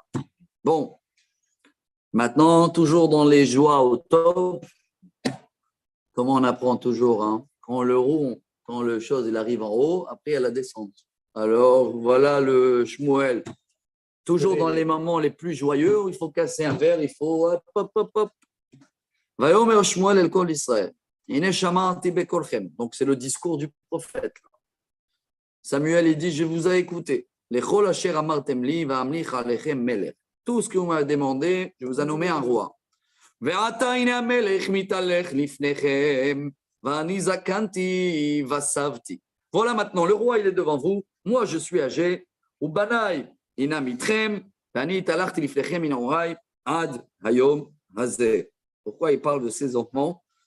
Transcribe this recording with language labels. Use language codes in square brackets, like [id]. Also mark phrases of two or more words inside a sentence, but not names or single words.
[fr] Bon, maintenant, toujours dans les joies au top, comment on apprend toujours, hein? Quand le rond, quand le chose il arrive en haut, après il y a la descente. Alors voilà le Shmuel. Toujours dans les moments les plus joyeux, il faut casser un verre, il faut hop, hop, hop, hop. [he] ויאמר שמואל אל כל ישראל. [fr] Donc c'est le discours du prophète. Samuel il dit, je vous ai écouté. [he] לכל אשר אמרתם לי ואמליך עליכם מלך. [fr] Tout ce que vous m'avez demandé, je vous ai nommé un roi. Voilà maintenant, le roi, il est devant vous. Moi, je suis âgé. Pourquoi il parle de ses enfants?